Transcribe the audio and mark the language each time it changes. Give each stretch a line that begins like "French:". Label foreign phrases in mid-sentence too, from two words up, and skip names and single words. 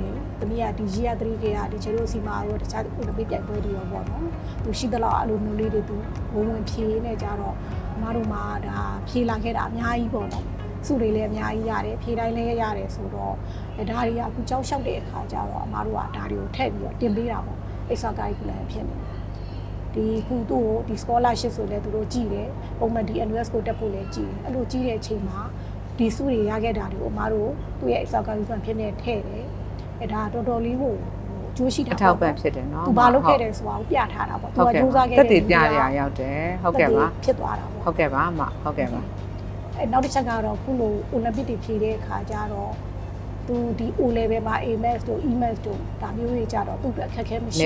Burmese: သမီးကဒီရီယာ3ကဒီချေတို့စီမာတို့တခြားဥပဒေပြိုင်ပွဲတွေရောပေါ့နော်သူရှိသလောက်အလိုမျိုးလေးတွေသူဝင်ဖြေနေကြတော့အ မားတို့မှာဒါဖြေလာခဲ့တာအများကြီးပေါ့နော်စုတွေလည်းအများကြီးရတယ်ဖြေတိုင်းလည်းရတယ်ဆိုတော့ဒါတွေကအခုကြောက်လျှောက်တဲ့အခါကျတော့အမားတို့ကဒါတွေကိုထည့်ပြီးတော့တင်ပေးတာပေါ့
English: extra curriculum
Burmese: ဖြစ်နေဒီခုတို့ဒီ scholarship ဆိုလည်းသူတို့ကြည့်တယ်ပုံမှန်ဒီ NUS ကိုတက်ဖို့လည်းကြည့်တယ်အဲ့လိုကြည့်တဲ့အချိန်မှာဒီစုတွေရခဲ့တာတွေကိုအမားတို့သူ့ရဲ့
English: extra curriculum
Burmese: ဖြစ်နေထည့်တယ်အဲ့ဒါတော်တော်လေးကိုအကျိုးရှိတာ အထောက်ပံ့ဖြစ်တယ်နော် သူဘာလုပ်ခဲ့တယ်ဆိုတာကိုပြထားတာပေါ့သူကစူးစမ်းခဲ့တဲ့ တက်တည်ပြရရောက်တယ်ဟုတ်ကဲ့ပါ ဖြစ်သွားတာပေါ့ ဟုတ်ကဲ့ပါအမဟုတ်ကဲ့ပါ အဲနောက်တစ်ချက်ကတော့ခုလို Olympic တွေဖြေတဲ့အခါကျတော့သူဒီ
English: O level
Burmese: မှာ AMAS တို့ EMAS တို့ဒါမျိုးတွေကြတော့သူ့အတွက်အခက်အခဲမရှိ